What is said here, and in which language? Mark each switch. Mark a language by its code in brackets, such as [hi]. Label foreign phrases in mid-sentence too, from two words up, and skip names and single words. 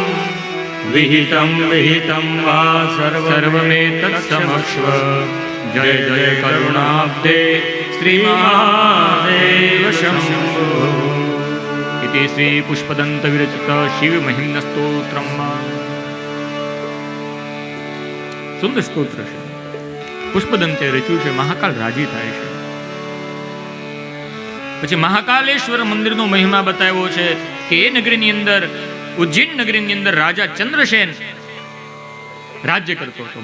[sa] विहितं वा सर्वमेतत्समक्ष्व जय जय करुणाब्दे श्रीमहादेव शंभो इति श्री पुष्पदंत विरचित शिव महिम्न स्तोत्रम [gu] સુંદર સ્તોત્ર છે. પુષ્પદંતે રચ્યું છે. મહાકાલ રાજી થાય છે. પછી મહાકાલેશ્વર મંદિરનો મહિમા બતાવ્યો છે કે એ નગરીની અંદર, ઉજ્જૈન નગરીની અંદર રાજા ચંદ્રસેન રાજ્ય કરતો હતો.